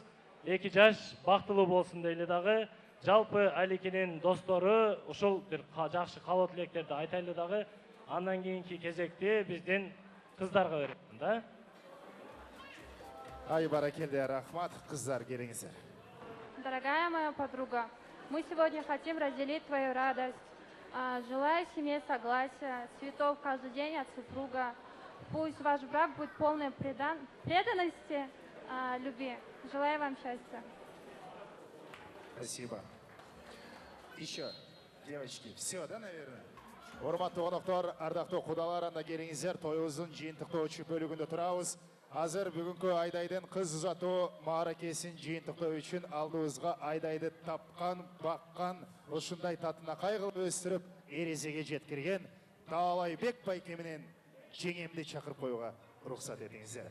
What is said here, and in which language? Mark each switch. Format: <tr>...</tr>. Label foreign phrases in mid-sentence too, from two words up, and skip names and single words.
<ky>2 жаш бактылуу болсун дейли дагы. Жалпы Аликенин достору ушул бир жакшы каалоо тилектерди айтайлы дагы. Андан кийинки кезекти биздин кыздарга берем да. Ай баракелде, рахмат, кыздар келиңиздер.</ky> <ru>Дорогая моя подруга, мы сегодня хотим разделить твою радость. Желаю семье согласия, цветов каждый день от супруга. Пусть ваш брак будет полной преданности, любви. Желаю вам счастья. Спасибо. Еще, девочки, все, да, наверное?</ru> <ky>Урматтуу коноктор, ардактуу кудалар, анда келиңиздер, тоюбуздун жыйынтыктоочу бөлүгүндө турабыз. Азыр бүгүнкү Айдайдын кыз узатуу мааракесин жыйынтыктоо үчүн алдыбызга Айдайды тапкан, баккан, ушундай татынакай кылып өстүрүп, эрезеге жеткирген Таалайбек байке менен жеңемди чакырып коюуга уруксат этиңиздер.</ky>